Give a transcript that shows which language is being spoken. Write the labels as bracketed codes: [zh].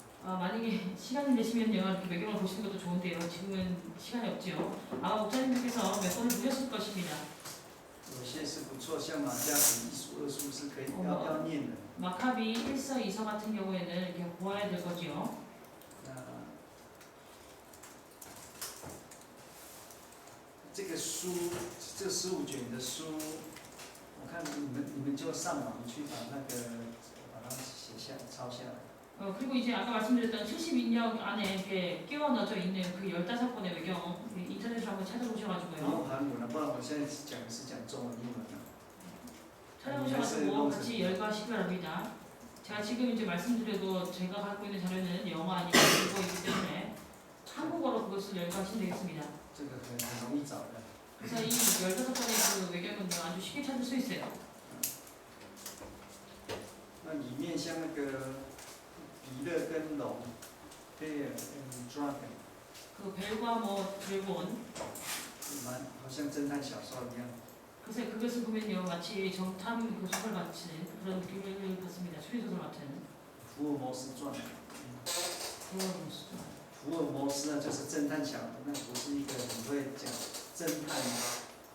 [ko] 만약에 시간이 되시면요 이렇게 외경을 보시는 것도 좋은데요. 지금은 시간이 없지요. 아마 목사님들께서 몇 번을 보셨을 것입니다. [zh] 有些是不错，像马加比1书、2书是可以要念的。 [ko] 마카비 1서 2서 같은 경우에는 이렇게 보아야 될 거지요. [zh] 这个书，这15卷的书，我看你们就上网去把它写下抄下来。 [ko] 그리고 이제 아까 말씀드렸던 72년 안에 이렇게 끼워 넣어져 있는 그 15권의 외경 인터넷으로 한번 [zh] 不 [ko] 찾아보셔가지고요. [zh] 用韩文了，不然我现在讲的是讲中文、英文的。 [ko] 찾아보셔가지고 같이 열거하시기 바랍니다. 제가 지금 이제 말씀드려도 제가 갖고 있는 자료는 영어 아니고 일본이기 때문에 한국어로 그것을 열거하시면 되겠습니다. [zh] 这个很容易找的。 [ko] 그래서 이 15권의 그 외경은 아주 쉽게 찾을 수 있어요. [zh] 那里面像那个比勒跟龙，贝尔跟 dragon， [ko] 그 벨과 뭐 드래곤 [zh] 好像侦探小说一样。 [ko] 그래서 그것을 보면요 마치 정탐 그 소설 같은 그런 느낌을 받습니다. 추리소설 같은. [zh] 福尔摩斯传。 [ko] 그런 [zh] 福尔摩斯呢，就是侦探小说，那不是一个很会讲侦探的。